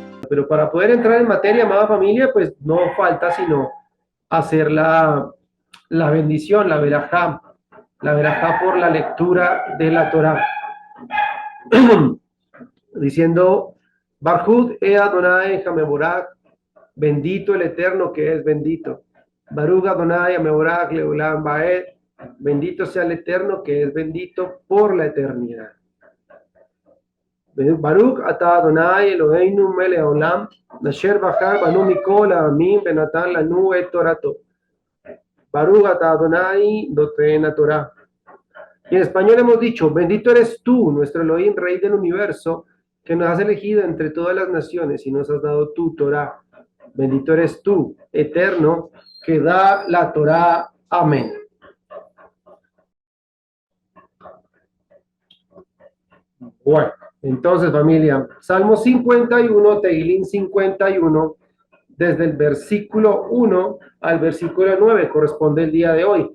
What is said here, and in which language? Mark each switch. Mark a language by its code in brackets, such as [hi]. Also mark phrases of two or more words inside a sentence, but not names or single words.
[es] pero para poder entrar en materia, amada familia, pues no falta sino hacer la bendición, la verajá por la lectura de la Torá, diciendo, [he] ברכו את אדוני המבורך, [es] bendito el Eterno que es bendito. [he] ברוך אדוני המבורך לעולם ועד, [es] bendito sea el Eterno que es bendito por la eternidad. [he] ברוך אתה אדוני אלוהינו מלך העולם, אשר בחר בנו מכל העמים ונתן לנו את תורתו. ברוך אתה אדוני נותן תורה. [es] Y en español hemos dicho, bendito eres tú, nuestro Elohim, Rey del universo, que nos has elegido entre todas las naciones y nos has dado tu Torah. Bendito eres tú, eterno, que da la Torah. Amén. Bueno, entonces familia, Salmo 51, Teilín 51, desde el versículo 1 al versículo 9, corresponde el día de hoy.